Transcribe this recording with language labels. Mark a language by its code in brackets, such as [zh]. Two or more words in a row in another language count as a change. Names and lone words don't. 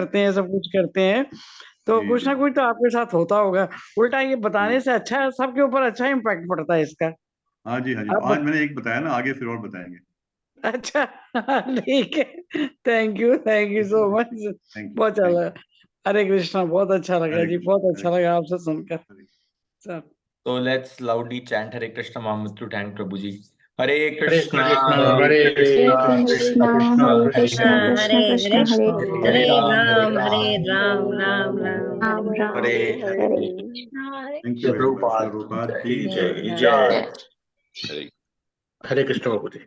[hi] करते हैं, सब कुछ करते हैं, तो जी कुछ जी ना कुछ तो आपके साथ होता होगा। उल्टा ये बताने जी। से अच्छा है, सबके ऊपर अच्छा इम्पैक्ट पड़ता है इसका। हाँ जी हाँ जी, तो आप आज मैंने एक बताया ना, आगे फिर और बताएंगे। अच्छा। ठीक है, [en] thank you [hi] ठीक है सो ना जी, मच। [en] thank you [hi] बहुत अच्छा थैंक लगा। यू। हरे कृष्णा, बहुत अच्छा लगा हरे जी, कृष्ण बहुत हरे अच्छा लगा कृष्ण आपसे सुनकर। हरे। सर। [en] So let's loudly chant Hare Krishna Mahamudra to thank Prabhuji. [hi] Hare हरे Krishna, कृष्णा Hare हरे हरे Krishna, कृष्णा कृष्णा कृष्णा हरे कृष्णा कृष्णा हाँ, हरे कृष्ण हरे कृष्ण हरे हरे हरे हरे राम Hare हरे Ram, राम Ram राम Ram, राम Ram राम हरे राम Hare हरे Hare. कृष्णा हरे [en] thank you very much. [hi] Prabhupada प्रभुपाद ki की की जय। जय हाँ जय। Hare हरे कृष्ण बाबू जी।